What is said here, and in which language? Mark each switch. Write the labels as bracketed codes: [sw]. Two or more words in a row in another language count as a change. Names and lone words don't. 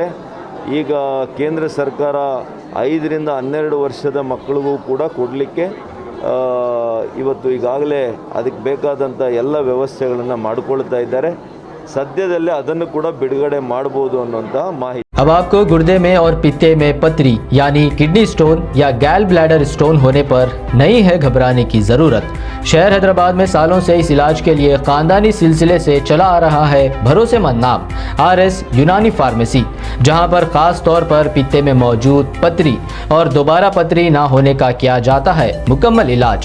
[kn] ಈಗ ಕೇಂದ್ರ ಸರ್ಕಾರ 5ರಿಂದ 12 ವರ್ಷದ ಮಕ್ಕಳಿಗೂ ಕೂಡ ಕೊಡಲಿಕ್ಕೆ ಇವತ್ತು ಈಗಾಗಲೇ ಅದಕ್ಕೆ ಬೇಕಾದಂಥ ಎಲ್ಲ ವ್ಯವಸ್ಥೆಗಳನ್ನು ಮಾಡಿಕೊಳ್ತಾ ಇದ್ದಾರೆ. ಸದ್ಯದಲ್ಲೇ ಅದನ್ನು ಕೂಡ ಬಿಡುಗಡೆ ಮಾಡ್ಬೋದು ಅನ್ನೋಂತಹ ಮಾಹಿತಿ [hi] अब आपको गुर्दे में और पित्ते में पथरी यानी [en] kidney stone [hi] या [en] gall bladder stone [hi] होने पर नहीं है घबराने की ज़रूरत। शहर हैदराबाद में सालों से इस इलाज के लिए खानदानी सिलसिले से चला आ रहा है भरोसेमंद नाम RS यूनानी फार्मेसी, जहां पर खास तौर पर पित्ते में मौजूद पथरी और दोबारा पथरी ना होने का किया जाता है मुकम्मल इलाज।